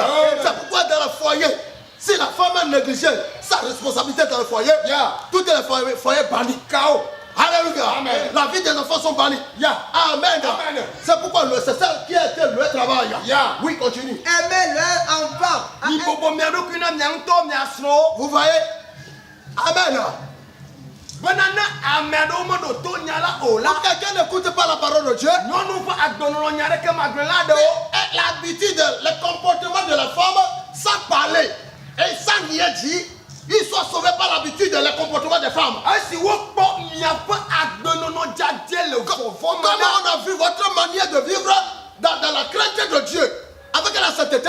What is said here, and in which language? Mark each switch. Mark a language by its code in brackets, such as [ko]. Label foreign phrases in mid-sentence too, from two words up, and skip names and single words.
[fr] C'est pourquoi dans le foyer, si la femme est négligée sa responsabilité dans le foyer, tout est le foyer banni. Chaos. Alléluia. La vie des enfants sont bannis. Amen. C'est pourquoi c'est ça qui a été le travail. Oui, continue. Aimer leur enfant. Vous voyez? Amen. [ee] Benana ame aɖewo meɖo to nya la o. [fr] Quand quelqu'un n'écoute pas la parole de Dieu, l'habitude, le comportement de la femme, sans parler et sans rien dire, ils sont sauvés par l'habitude et le comportement des femmes. Comment on a vu votre manière de vivre dans la crainte de Dieu, avec la sainteté.